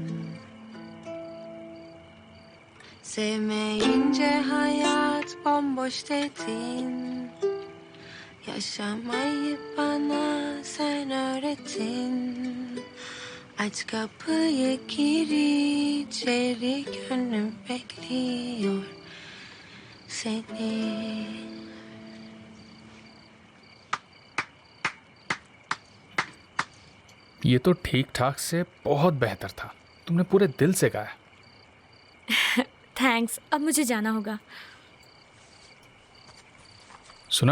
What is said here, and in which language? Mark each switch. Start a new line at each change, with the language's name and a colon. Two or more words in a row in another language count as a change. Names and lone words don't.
Turkish: Sevmeyince hayat bomboş dedin. Yaşamayı bana sen öğretin. Aç kapıyı gir içeri, gönlüm bekliyor seni.
Hindi: ये तो ठीक ठाक से बहुत बेहतर था। तुमने पूरे दिल से गाया। थैंक्स। अब मुझे जाना होगा। सुना?